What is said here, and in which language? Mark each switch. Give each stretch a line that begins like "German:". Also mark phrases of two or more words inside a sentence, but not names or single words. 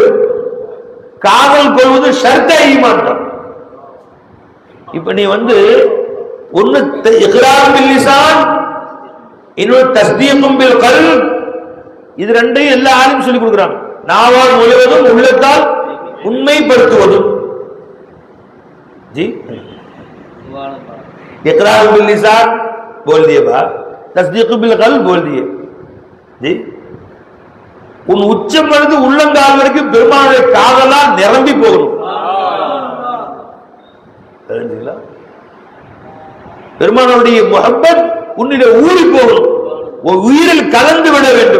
Tamil: காதல் கொள்வது
Arabic: شرط إيمان.
Tamil: இப்ப நீ ஒன்னு
Arabic: إقرار باللسان,
Tamil: இன்னொரு
Arabic: تصديق بالقلب.
Tamil: இது ரெண்டையும் எல்லா ஆளும் சொல்லி கொடுக்குறாங்க. நாவால் முழுவதும், உள்ளத்தால் உண்மைப்படுத்துவதும்.
Urdu: जी
Arabic: إقرار باللسان
Urdu: بول دیے بات,
Arabic: تصديق بالقلب
Urdu: بول دیے جی.
Tamil: உன் உச்சம் இருந்து உள்ளங்கால் வரைக்கும் பெருமானுடைய காதலால் நிரம்பி போகணும். பெருமானுடைய முஹப்பத் உன்னிட ஊறி போகணும். உயிரில் கலந்து விட வேண்டும்.